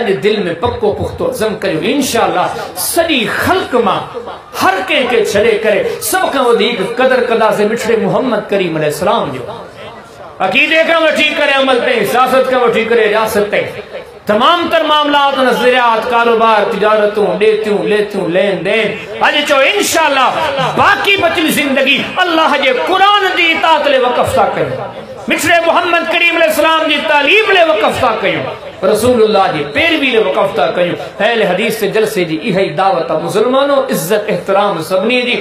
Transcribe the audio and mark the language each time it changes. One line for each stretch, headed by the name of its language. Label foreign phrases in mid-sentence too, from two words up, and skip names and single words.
Sindhi: अॼु दिलि में पको पुख़्तो अज़म करियो, इंशाअल्लाह सॼी ख़ल्क़ मां हर कंहिंखे छॾे करे सभ खां वधीक क़दर कंदासीं मिठड़े मोहम्मद करीम अलैहिस्सलाम जो। अक़ीदे खां वठी करे अमल ताईं, सियासत खां वठी करे रियासत ताईं, तमाम तर मामलात, नज़रियात, कारोबार, तिजारतूं, ॾेतियूं लेतियूं, लेन देन। अॼु चओ इंशाअल्लाह बाक़ी बचल ज़िंदगी अल्लाह जे कुरान जी इताअत ले वक़फ़ था कयूं, मिठड़े मोहम्मद करीम अलैहिस्सलाम जी तालीम ले वक़फ़ था कयूं। रसूलुल्लाह जी पैरवी ने वक़फ़ता कयूं। अहले हदीस से जलसे जी इहा ही दावत मुसलमानों, इज्जत एहतराम सभिनी जी।